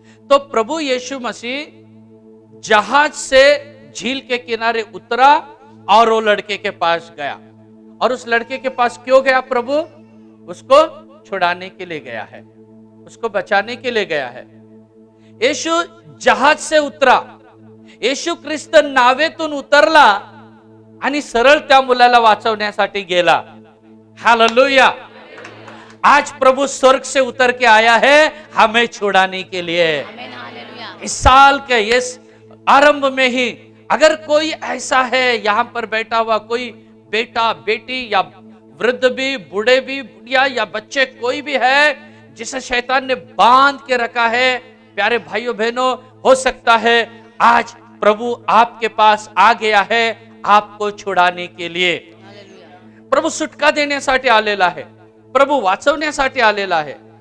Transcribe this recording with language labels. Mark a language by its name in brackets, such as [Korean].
[Hindi] तो प्रभु यीशु मसीह जहाज से झील के किनारे उतरा और वो लड़के के पास गया। और उस लड़के के पास क्यों गया प्रभु? उसको छुड़ाने के लिए गया है, उसको बचाने के लिए गया है। यीशु जहाज से उतरा, [Marathi] येशू ख्रिस्त नावेतून उतरला आणि सरळ त्या मुलाला वाचवण्यासाठी गेला। हालेलुया। [Hindi] आज प्रभु स्वर्ग से उतर के आया है हमें छुड़ाने के लिए। इस साल के इस आरंभ में ही अगर कोई ऐसा है यहां पर बैठा हुआ, कोई बेटा बेटी या वृद्ध भी, बूढ़े भी, बुढ़िया या बच्चे कोई भी है जिसे शैतान ने बांध के रखा है, प्यारे भाइयों बहनों, हो सकता है आज प्रभु आपके पास आ गया है आपको छुड़ाने के लिए। [Marathi] प्रभु सुटका देण्यासाठी आलेला है, प्रभु वाचवण्यासाठी आलेला है।